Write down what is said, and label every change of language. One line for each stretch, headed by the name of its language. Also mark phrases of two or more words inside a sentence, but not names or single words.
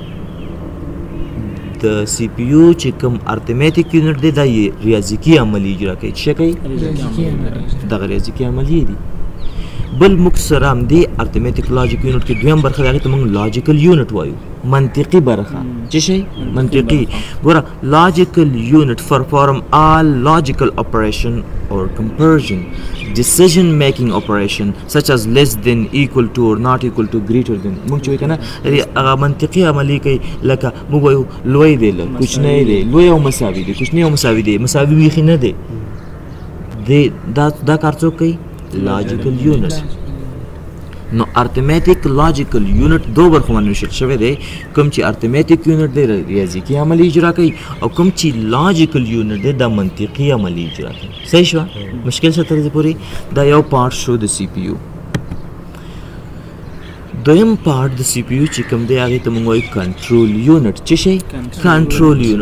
Pashto: د سی پی یو چې کوم
English: arithmetic unit
Pashto: دی دا ریاضیکي عملي اجرا کوي څه کوي دغه ریاضیکي عملي دي بل موږ سره همدې
English: arithmetic logic unit
Pashto: کې دویم برخه د هغې ته موږ
English: logical unit
Pashto: وایو منطقي برخه څه شی منطقي ګوره
English: logical unit perform all logical operation or comparison decision making operation such as less than equal to or not equal to greater than
Pashto: موږ چې وایو که نه هغه منطقي عملي کوي لکه موږ وایو لوی دی کوچنی دی لوی او مساوي دی کوچنی او مساوي دی مساوي بیخي نه دی دا کار څوک کوي
English: logical unit
Pashto: نو
English: arithmetic logical unit
Pashto: دو برخو باندې ویشل شوی دی کوم چې
English: arithmetic unit
Pashto: دی ریاضیکي عملي اجرا کوي او کوم چې
English: logical unit
Pashto: دی دا منطقي عملي اجرا کوي صحیح شوه مشکل څه تر دې پورې دا یو پارټ شو د سی پی یو دویم پارټ د سی پی یو چې کوم دی هغې ته موږ وایو
English: control unit
Pashto: څه شی
English: control unit